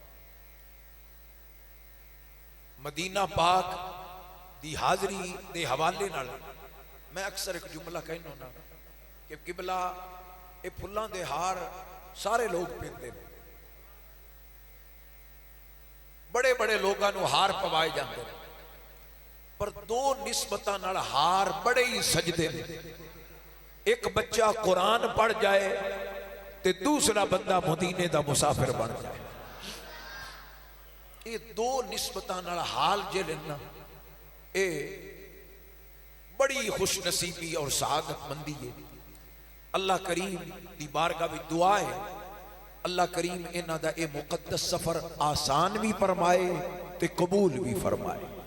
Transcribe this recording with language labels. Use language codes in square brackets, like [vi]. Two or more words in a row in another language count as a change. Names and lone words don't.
[pa] مدینہ پاک دی حاضری دے حوالے نال میں اکثر ایک جملہ کہنا ہونا کہ قبلہ اے پھلاں دے ہار سارے لوگ پہنتے ہیں، بڑے بڑے لوگاں نو ہار پوائے جاندے ہیں، پر 2 نسبتاں نال ہار بڑے ہی سجدے ہیں۔ ایک بچہ قرآن پڑھ جائے تے دوسرا بندہ مدینے دا مسافر بن جائے۔ یہ 2 نسبتاں نال حال جے لینا، اے بڑی خوش نصیبی اور سعادت مندی ہے۔ اللہ کریم دی بارگاہ بھی دعا ہے، اللہ کریم انہاں دا اے مقدس سفر آسان بھی فرمائے تے قبول بھی فرمائے۔